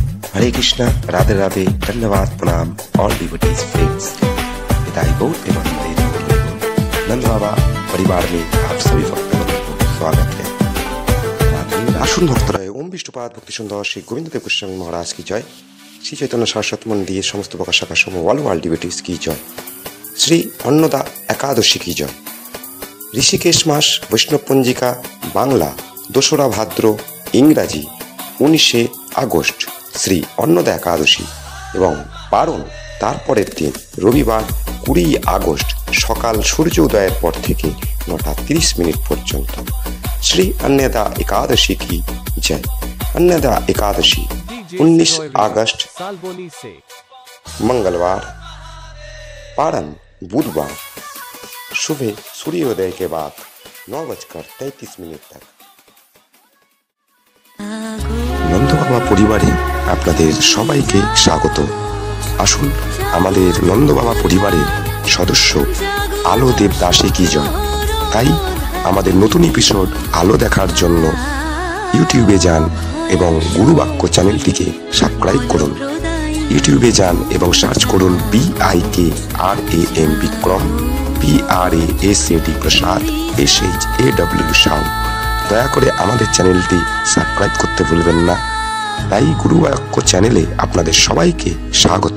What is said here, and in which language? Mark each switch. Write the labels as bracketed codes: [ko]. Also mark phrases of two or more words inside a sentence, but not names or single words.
[hi] हरे कृष्णा, राधे राधे, धन्यवाद, प्रणाम [en] all devotees friends. [hi] पिताई गौर एवं नंद बाबा परिवार में आप सभी भक्तों को स्वागत है। [bn] আসুন ভক্তরা ওঁ বিষ্ণুপাদ ভক্তি সুন্দর শ্রী গোবিন্দদেব গোস্বামী মহারাজ কী জয়। [hi] श्री चैतन्य सरस्वती मंदिर समस्त प्रकार शाखा समूह [en] all devotees [hi] की जय। श्री अन्नदा एकादशी की जय। [bn] হৃষীকেশ মাস বৈষ্ণব পঞ্জিকা বাংলা 2রা ভাদ্র ইংরাজি 19 আগস্ট শ্রী অন্নদা একাদশী এবং পারণ তারপরের দিন রবিবার 20 আগস্ট সকাল সূর্য উদয়ের পর থেকে 9:30 পর্যন্ত। [hi] श्री अन्नदा एकादशी की जय। अन्नदा एकादशी 19 अगस्त मंगलवार, पारण बुधवार, सुबह सूर्योदय के बाद 9:33 तक। [bn] নন্দ বাবা পরিবারে আপনাদের সবাইকে স্বাগত। আসুন আমাদের নন্দ বাবা পরিবারের সদস্য আলো দেবদাসী কী জয়। তাই আমাদের নতুন এপিসোড আলো দেখার জন্য ইউটিউবে যান এবং গুরুবাক্য চ্যানেলটিকে সাবস্ক্রাইব করুন। ইউটিউবে যান এবং সার্চ করুন BIKRAM विक्रम, PRASAD प्रसाद, SHAW साहू। দয়া করে আমাদের চ্যানেলটি সাবস্ক্রাইব করতে ভুলবেন না। তাই গুরুবাক্য চ্যানেলে আপনাদের সবাইকে স্বাগত।